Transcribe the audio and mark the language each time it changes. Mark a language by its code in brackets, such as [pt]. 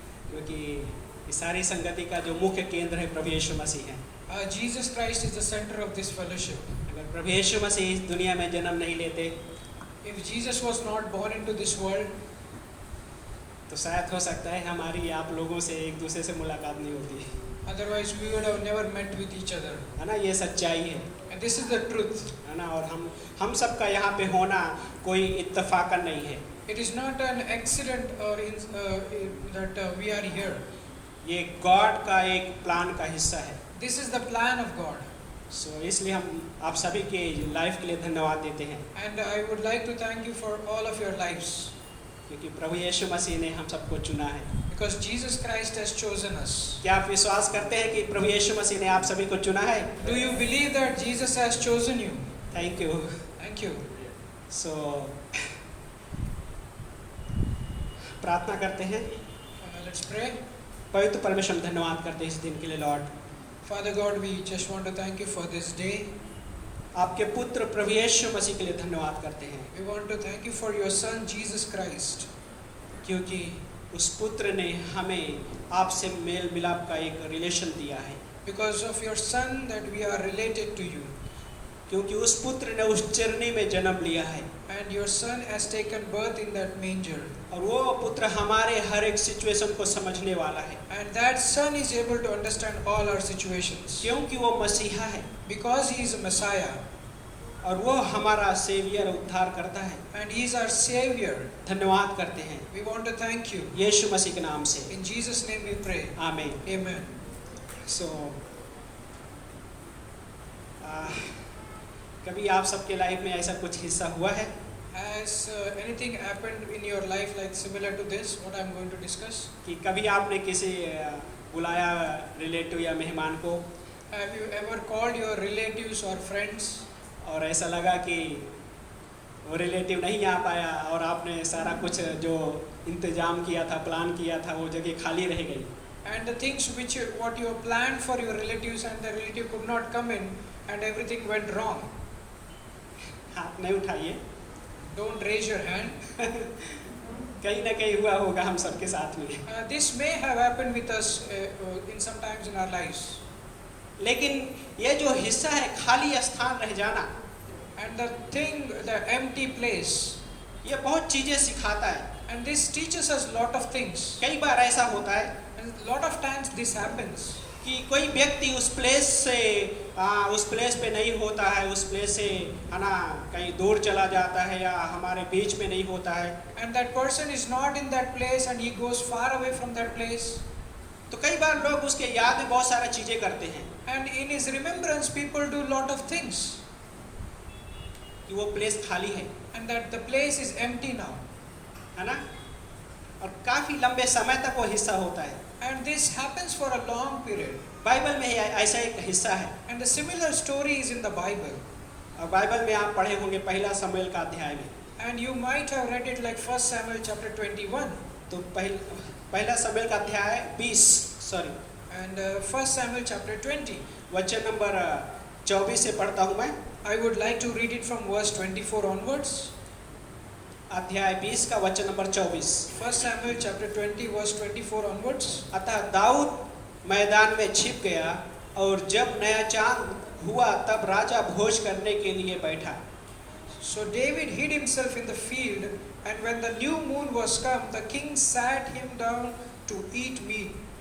[hi] क्योंकि इस सारी संगति का जो मुख्य केंद्र है प्रभु यीशु मसीह है। [en] Jesus Christ is the center of this fellowship. [hi] अगर प्रभु यीशु मसीह इस दुनिया में जन्म नहीं लेते [en] If Jesus was not born into this world, [hi] तो शायद हो सकता है हमारी आप लोगों से एक दूसरे से मुलाकात नहीं होती, [en] otherwise we would have never met with each other. [hi] है ना। ये सच्चाई है, [en] And this is the truth. [hi] है ना। और हम सबका यहाँ पे होना कोई इत्तेफाकन नहीं है। [en] It is not an accident or that we are here. [hi] ये गॉड का एक प्लान का हिस्सा है। [en] This is the plan of God. [hi] सो इसलिए हम आप सभी के लाइफ के लिए धन्यवाद देते हैं, [en] And I would like to thank you for all of your lives. [hi] क्योंकि प्रभु यीशु मसीह ने हम सबको चुना है। [en] Because Jesus Christ has chosen us. [hi] क्या आप विश्वास करते हैं कि प्रभु यीशु मसीह ने आप सभी को चुना है? [en] Do you believe that Jesus has chosen you? Thank you. Thank you. [hi] सो प्रार्थना करते हैं। [en] Let's pray. [hi] पवित्र परमेश्वर हम धन्यवाद करते हैं इस दिन के लिए Lord. [en] Father God, we just want to thank you for this day. [hi] आपके पुत्र प्रभु यीशु मसीह के लिए धन्यवाद करते हैं, [en] We want to thank you for your Son Jesus Christ, [hi] क्योंकि उस पुत्र ने हमें आपसे मेल मिलाप का एक रिलेशन दिया है, [en] because of your Son that we are related to you, [hi] क्योंकि उस पुत्र ने उस चरनी में जन्म लिया है [en] and your Son has taken birth in that manger, [hi] और वो पुत्र हमारे हर एक सिचुएशन को समझने वाला है, [en] and that Son is able to understand all our situations, [hi] क्योंकि वो मसीहा है [en] because he is a Messiah [hi] और वो हमारा सेवियर उद्धार करता है। [en] and he is our Savior. [hi] धन्यवाद करते हैं [en] We want to thank you. [hi] यीशु मसीह के नाम से, [en] In Jesus' name we pray. [hi] आमीन। [en] Amen. [hi] सो कभी आप सबके लाइफ में ऐसा कुछ हिस्सा हुआ है [en] Has anything happened in your life like similar to this, what I am going to discuss? [hi] कि कभी आपने किसी बुलाया रिलेटिव या मेहमान को [en] Have you ever called your relatives or friends [hi] और ऐसा लगा कि वो रिलेटिव नहीं आ पाया और आपने सारा कुछ जो इंतजाम किया था, प्लान किया था, वो जगह खाली रह गई, [en] and the things what you planned for your relatives and the relative could not come in and everything went wrong? [hi] हाथ नहीं उठाइए। [en] Don't raise your hand. [hi] कहीं ना कहीं हुआ होगा हम सबके साथ में, [en] This may have happened with us in some times in our lives. [hi] लेकिन ये जो हिस्सा है खाली स्थान रह जाना, [en] And the thing, the empty place, [hi] ये बहुत चीजें सिखाता है। [en] and this teaches us lot of things. [hi] कई बार ऐसा होता है [en] And lot of times this happens. [hi] कि कोई व्यक्ति उस प्लेस से उस प्लेस पे नहीं होता है, उस प्लेस से है ना कहीं दूर चला जाता है या हमारे बीच में नहीं होता है, [en] And that person is not in that place and he goes far away from that place. [hi] तो कई बार लोग उसके याद में बहुत सारी चीजें करते हैं [en] And in his remembrance people do lot of things. [hi] कि वो प्लेस खाली है, [en] And that the place is empty now. [hi] है ना, और काफी लंबे समय तक वो हिस्सा होता है। [en] And this happens for a long period. [hi] Bible में ऐसा एक हिस्सा है, [en] And the similar story is in the Bible. [hi] और बाइबल में आप पढ़े होंगे पहला शमूएल का अध्याय में, [en] And you might have read it like 1 Samuel chapter 21. [hi] तो पहला शमूएल का अध्याय 20 [en] And 1 Samuel chapter 20. [hi] वचन नंबर 24 से पढ़ता हूँ मैं। [en] I would like to read it from verse 24 onwards. [hi] अध्याय 20 का वचन number 24। [en] 1 Samuel chapter 20 verse 24 onwards. [hi] अतः दाऊद मैदान में छिप गया और जब नया चांद हुआ तब राजा भोज करने के लिए बैठा। [en] So David hid himself in the field, and when the new moon was come, the king sat him down to eat meat.